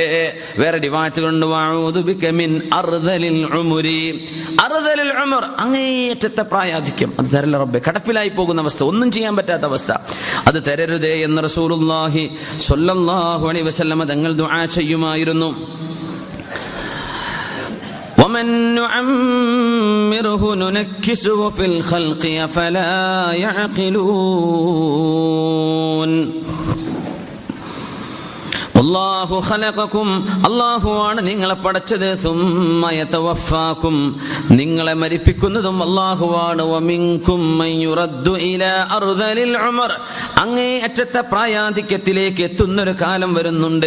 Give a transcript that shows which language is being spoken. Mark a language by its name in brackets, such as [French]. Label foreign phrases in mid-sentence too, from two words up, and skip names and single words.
[Malayalam] വേറെ റിവായത്തുകളുണ്ട്, [Arabic] وأعوذ بك من أرذل العمر. أرذل العمر, [Malayalam] അങ്ങേയറ്റത്തെ പ്രായാധിക്യം, അത് തരല്ല റബ്ബേ. കടപ്പിലായി പോകുന്ന അവസ്ഥ, ഒന്നും ചെയ്യാൻ പറ്റാത്ത അവസ്ഥ, അത് തരരുതേ എന്ന് [Arabic] رسول الله صلى الله عليه وسلم [Malayalam] തങ്ങൾ ദുആ ചെയ്യുമായിരുന്നു. [Arabic] ومن نعمره ننكسه في الخلق فلا يعقلون. الله خلقكم, [Malayalam] അല്ലാഹുവാണ് നിങ്ങളെ പടച്ചത്. [Arabic] ثم يتوفاكم, [Malayalam] നിങ്ങളെ മരിപ്പിക്കുന്നതും അല്ലാഹുവാണ്. [Arabic] ومنكم من يرد إلى أرذل العمر, [Malayalam] അങ്ങേ അറ്റത്തെ പ്രായാധിക്യത്തിലേക്ക് എത്തുന്നൊരു കാലം വരുന്നുണ്ട്.